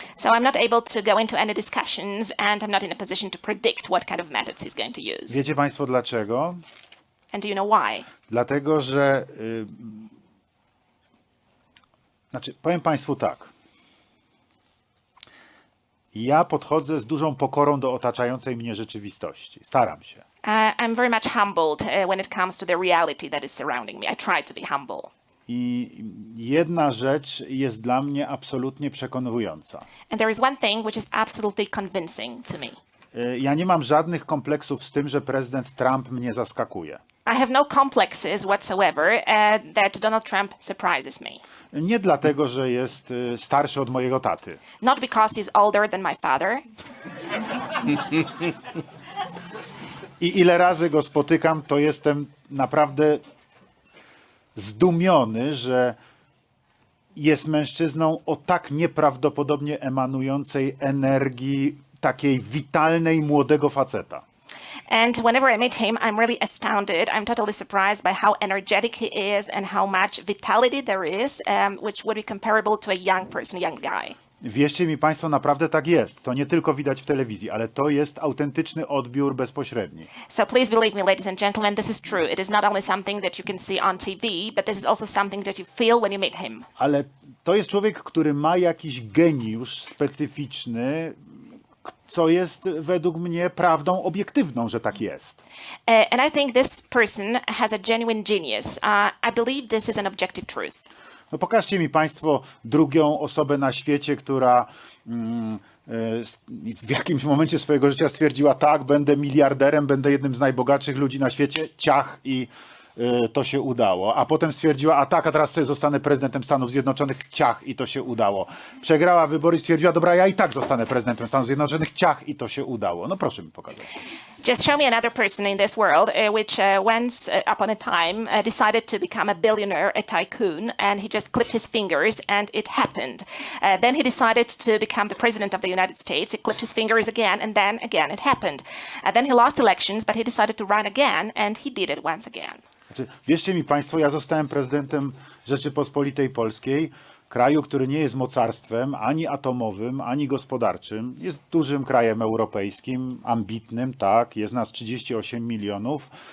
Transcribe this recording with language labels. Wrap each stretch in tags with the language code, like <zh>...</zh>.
<en>So I'm not able to go into any discussions and I'm not in a position to predict what kind of methods he's going to use.</en> <pl>Wiecie państwo dlaczego?</pl> <en>And do you know why?</en> <pl>Dlatego, że znaczy, powiem państwu tak. Ja podchodzę z dużą pokorą do otaczającej mnie rzeczywistości. Staram się.</pl> <en>I'm very much humbled when it comes to the reality that is surrounding me. I try to be humble.</en> <pl>I jedna rzecz jest dla mnie absolutnie przekonująca.</pl> <en>And there is one thing which is absolutely convincing to me.</en> <pl>Ja nie mam żadnych kompleksów z tym, że prezydent Trump mnie zaskakuje.</pl> <en>I have no complexes whatsoever that Donald Trump surprises me.</en> <pl>Nie dlatego, że jest starszy od mojego taty.</pl> <en>Not because he's older than my father.</en> <pl>I ile razy go spotykam, to jestem naprawdę zdumiony, że jest mężczyzną o tak nieprawdopodobnie emanującej energii, takiej witalnej młodego faceta.</pl> <en>And whenever I meet him, I'm really astounded. I'm totally surprised by how energetic he is and how much vitality there is, which would be comparable to a young person, young guy.</en> <pl>Wierzcie mi Państwo, naprawdę tak jest. To nie tylko widać w telewizji, ale to jest autentyczny odbiór bezpośredni.</pl> <en>So please believe me, ladies and gentlemen, this is true. It is not only something that you can see on TV, but this is also something that you feel when you meet him.</en> <pl>Ale to jest człowiek, który ma jakiś geniusz specyficzny, co jest według mnie prawdą obiektywną, że tak jest.</pl> <en>And I think this person has a genuine genius. I believe this is an objective truth.</en> <pl>No pokażcie mi Państwo drugą osobę na świecie, która w jakimś momencie swojego życia stwierdziła, tak, będę miliarderem, będę jednym z najbogatszych ludzi na świecie, ciach i to się udało. A potem stwierdziła, a tak, a teraz sobie zostanę prezydentem Stanów Zjednoczonych, ciach i to się udało. Przegrała wybory i stwierdziła, dobra, ja i tak zostanę prezydentem Stanów Zjednoczonych, ciach i to się udało. No proszę mi pokazać.</pl> <en>Just show me another person in this world which once upon a time decided to become a billionaire, a tycoon, and he just clipped his fingers and it happened. Then he decided to become the president of the United States. He clipped his fingers again, and then again it happened. Then he lost elections, but he decided to run again, and he did it once again.</en> <pl>Znaczy, wierzcie mi Państwo, ja zostałem prezydentem Rzeczypospolitej Polskiej, kraju, który nie jest mocarstwem ani atomowym, ani gospodarczym. Jest dużym krajem europejskim, ambitnym, tak, jest nas 38 milionów.</pl>